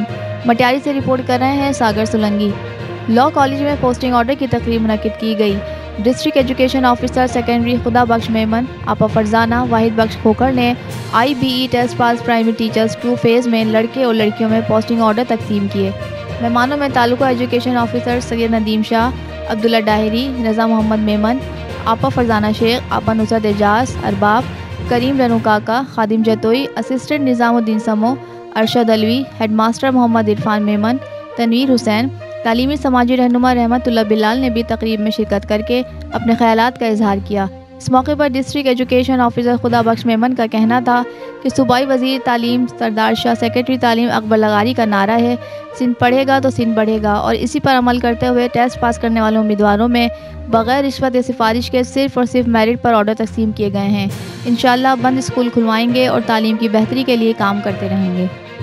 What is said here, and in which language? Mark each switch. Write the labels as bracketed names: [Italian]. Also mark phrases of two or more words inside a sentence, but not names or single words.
[Urdu] مٹیاری سے رپورٹ کر رہے ہیں ساگر سولنکی. [English] law college [Urdu] میں [English] posting order [Urdu] کی تقریب منعقد کی گئی. [English] district education officer secondary [Urdu] خدا بخش میمن، آپا فرزانہ، واحد بخش کھوکھر نے [English] IBE test pass primary teachers [Urdu] 2 فیز میں لڑکے اور لڑکیوں میں [English] posting order [Urdu] تقسیم کیے. مہمانوں میں [English] taluka education officer [Urdu] سید ندیم شاہ، عبداللہ ڈاہری، رضا محمد میمن، آپا فرزانہ شیخ، آپا نصرت اعجاز، ارباب، کریم رنو کاکا، خادم جتوئی، اسسٹنٹ نظام الدین سمو، ارشد علوی، ہیڈماسٹر محمد عرفان میمن، تنویر حسین، تعلیمی سماجی رہنما رحمت اللہ بلال نے بھی تقریب میں شرکت کرکے اپنے خیالات کا اظہار کیا. اس موقع پر [English] district education officer [Urdu] خدا بخش میمن کا کہنا تھا کہ صوبائی وزیر تعلیم سردار شاہ، سیکریٹری تعلیم اکبر لغاری کا نعرہ ہے، سندھ پڑھے گا تو سندھ بڑھے گا، اور اسی پر عمل کرتے ہوئے [English] test pass [Urdu] کرنے والے امیدواروں میں بغیر رشوت یا سفارش کے صرف اور صرف میرٹ پر آرڈر تقسیم کیے گئے ہیں. ان شاء اللہ بند اسکول کھلوائیں گے اور تعلیم کی بہتری کے لیے کام کرتے رہیں گے.